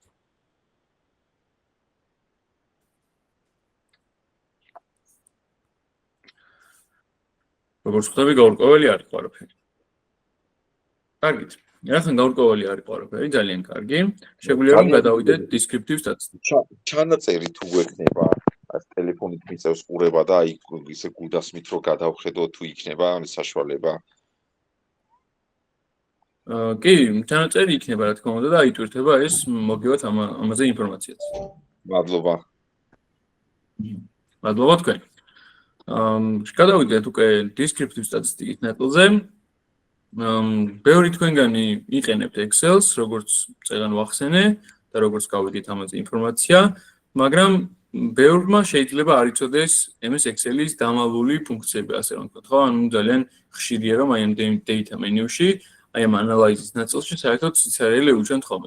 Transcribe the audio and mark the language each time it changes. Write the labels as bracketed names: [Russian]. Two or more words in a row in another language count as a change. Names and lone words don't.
[Georgian] როგორც ხვდები, გაურკვეველი არ იყო არაფერი. კარგით. რახან გაურკვეველი არ იყო არაფერი, ძალიან კარგი. შეგვიძლია რომ გადავიდეთ [English] descriptive statistics. [Georgian] ჩანაწერი თუ გვექნება ეს ტელეფონით მიწევს ყურება და აი ისე გუდასმით რომ გადავხედო თუ იქნება ამის საშუალება. კი, ჩანაწერი იქნება რა თქმა უნდა და აიტვირთება ეს მოგივათ ამაზე ინფორმაციაც. მადლობა. მადლობა თქვენ. გადავიდეთ უკვე [English] descriptive statistics [Georgian] ნაწილზე. ბევრი თქვენგანი იყენებთ Excel-ს, როგორც წეგან ვახსენე და როგორც გავიგეთ ამაზე ინფორმაცია, მაგრამ ბევრმა შეიძლება არ იცოდეს MS Excel-ის დამალული ფუნქციები, ასე რომ ვთქვათ, ხო? ანუ ძალიან ხშირია რომ აი ამ [English] data menu- [Georgian] ში, აი ამ analysis ნაწილში საერთოდ სიცარიელე უჩვენთ ხოლმე.